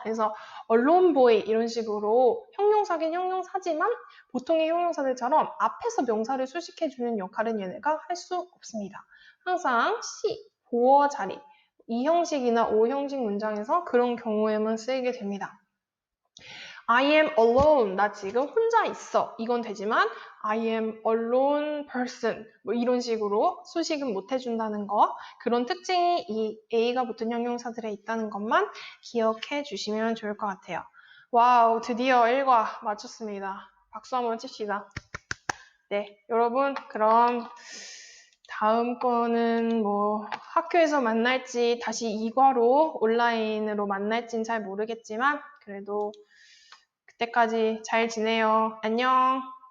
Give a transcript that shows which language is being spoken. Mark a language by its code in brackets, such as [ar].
[ko] 그래서 alone boy 이런 식으로 형용사긴 형용사지만 보통의 형용사들처럼 앞에서 명사를 수식해주는 역할은 얘네가 할 수 없습니다. 항상 보어 자리 이 형식이나 오 형식 문장에서 그런 경우에만 쓰이게 됩니다. [en] I am alone. [ko] 나 지금 혼자 있어. 이건 되지만 [en] I am alone person. [ko] 뭐 이런 식으로 수식은 못 해준다는 거. 그런 특징이 이 A가 붙은 형용사들에 있다는 것만 기억해 주시면 좋을 것 같아요. 와우, 드디어 1과 마쳤습니다. 박수 한번 칩시다. 네, 여러분 그럼 다음 거는 뭐 학교에서 만날지 다시 2과로 온라인으로 만날지는 잘 모르겠지만 그래도 그때까지 잘 지내요. 안녕.